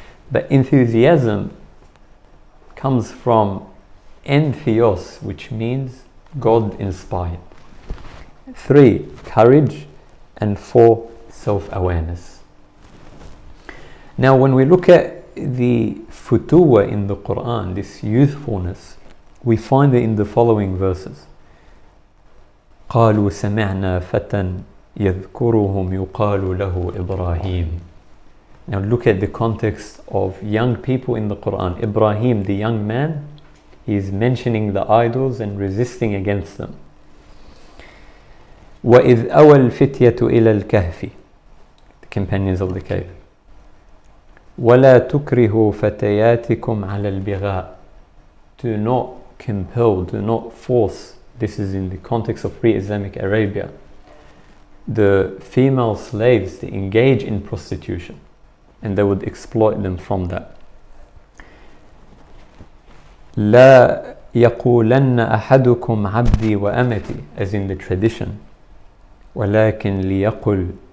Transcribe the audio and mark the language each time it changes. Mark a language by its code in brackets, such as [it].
[en] But enthusiasm comes from entheos, which means God inspired. 3, courage. And 4, self-awareness. Now, when we look at the futuwa in the Quran, this youthfulness, we find it in the following verses. [ar] قالوا سمعنا فتى يذكرهم يقال له إبراهيم. [en] Now look at the context of young people in the Quran. Ibrahim, the young man, is mentioning the idols and resisting against them. [ar] وَإِذْ أَوَى الْفِتْيَةُ إِلَى الْكَهْفِ, [en] the companions of the cave. [ar] وَلَا تُكْرِهُ فَتَيَاتِكُمْ عَلَى الْبِغَاءِ. [en] Do not compel, do not force. This is in the context of pre-Islamic Arabia. The female slaves to engage in prostitution, and they would exploit them from that. [ar] لا يقولن أحدكم عبدي وأمتي, [en] as in the tradition. [ar] ولكن ليقل